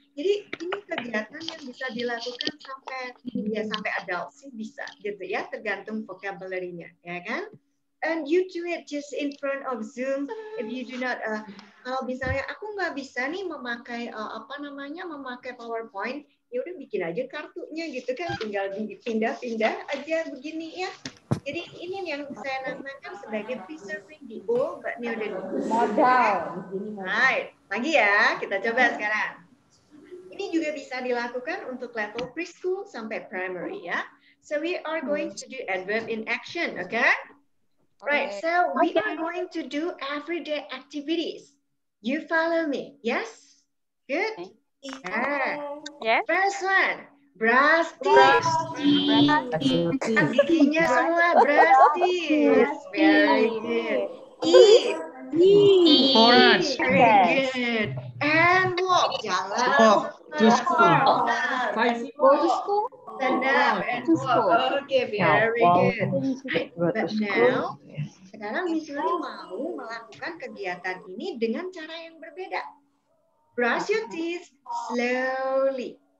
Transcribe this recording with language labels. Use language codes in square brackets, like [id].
[id] Jadi ini kegiatan yang bisa dilakukan sampai adult sih bisa gitu ya, tergantung vocabulary-nya, ya kan? [en] And you do it just in front of Zoom. If you do not, [id] kalau misalnya aku nggak bisa nih memakai memakai PowerPoint, ya udah bikin aja kartunya gitu kan, tinggal dipindah-pindah aja begini ya. Jadi ini yang saya namakan sebagai [en] preserving the old but new the new. [id] Modal. [en] Right. [id] Lagi ya, kita coba sekarang. Ini juga bisa dilakukan untuk level preschool sampai primary ya. [en] So we are going to do adverb in action, okay? Right, so we are going to do everyday activities. You follow me, yes? Good? Yes. First one, brush teeth. [id] Giginya semua [en] brush teeth. Very good. Eat. Orange. Very good. And walk. Jalan. Walk to school. Go to school. Stand up and walk. Okay, very good. Right. But now, [id] sekarang Miss Yuli mau melakukan kegiatan ini dengan cara yang berbeda. [en] Brush your teeth slowly.